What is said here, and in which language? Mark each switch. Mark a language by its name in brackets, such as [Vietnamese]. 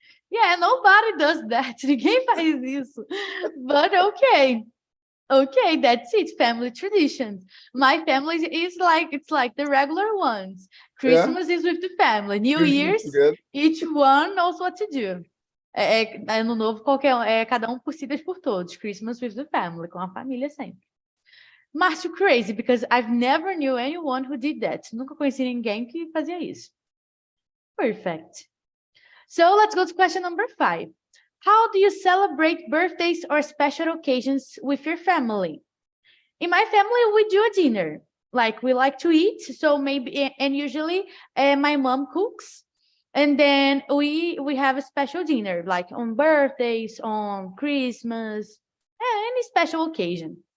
[English] Yeah, nobody does that. [Portuguese] Ninguém faz isso. [English] But okay. Okay, that's it. Family traditions. My family is like, it's like the regular ones. Christmas is with the family. New Christmas Year's, together. each one knows what to do. [Portuguese] Ano novo, cada um por si, Deus por todos. [English] Christmas with the family, [Portuguese] com a família sempre. [English] Márcio, crazy, because I've never knew anyone who did that. [Portuguese] Nunca conheci ninguém que fazia isso. [English] Perfect. So let's go to question number 5. How do you celebrate birthdays or special occasions with your family? In my family, we do a dinner. Like we like to eat, so maybe, and usually my mom cooks, and then we have a special dinner, like on birthdays, on Christmas, any special occasion.